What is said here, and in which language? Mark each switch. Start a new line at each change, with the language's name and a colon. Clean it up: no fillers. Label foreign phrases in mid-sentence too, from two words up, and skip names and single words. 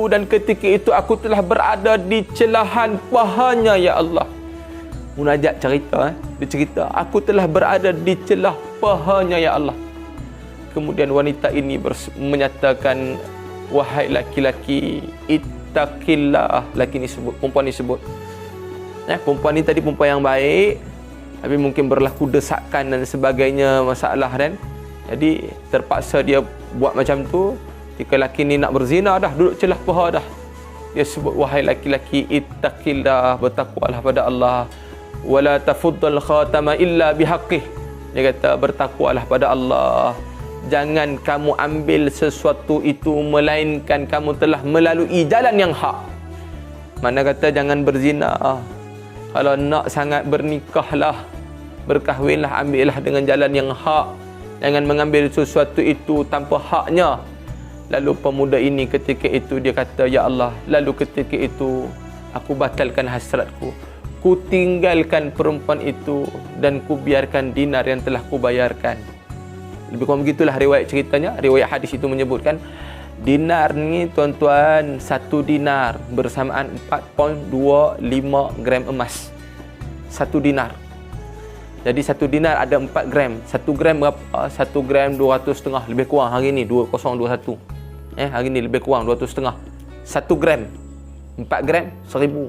Malay: Dan ketika itu aku telah berada di celahan pahanya, Ya Allah. Munajat cerita, dia cerita, aku telah berada di celah pahanya, Ya Allah. Kemudian wanita ini menyatakan, wahai laki-laki,
Arabic: اتق الله.
Malay: Laki ni sebut, perempuan ni sebut. Perempuan ni tadi perempuan yang baik, tapi mungkin berlaku desakan dan sebagainya, masalah kan. Jadi terpaksa dia buat macam tu. Jika laki ni nak berzina dah, duduk celah paha dah, dia sebut, wahai laki-laki, ittaqillah, bertakwalah pada Allah.
Arabic: ولا تفض الخاتم إلا بحقه.
Malay: Dia kata, bertakwalah pada Allah. Jangan kamu ambil sesuatu itu melainkan kamu telah melalui jalan yang hak. Mana kata jangan berzina. Kalau nak sangat bernikahlah, berkahwinlah, ambillah dengan jalan yang hak. Jangan mengambil sesuatu itu tanpa haknya. Lalu pemuda ini ketika itu dia kata, Ya Allah, lalu ketika itu aku batalkan hasratku. Ku tinggalkan perempuan itu dan ku biarkan dinar yang telah ku bayarkan. Lebih kurang begitulah riwayat ceritanya. Riwayat hadis itu menyebutkan, dinar ni tuan-tuan, satu dinar bersamaan 4.25 gram emas. Satu dinar. Jadi satu dinar ada 4 gram. 1 gram berapa? 1 gram 200.5. Lebih kurang hari ni 2021. Hari ni lebih kurang 200.5. 1 gram 4 gram 1000.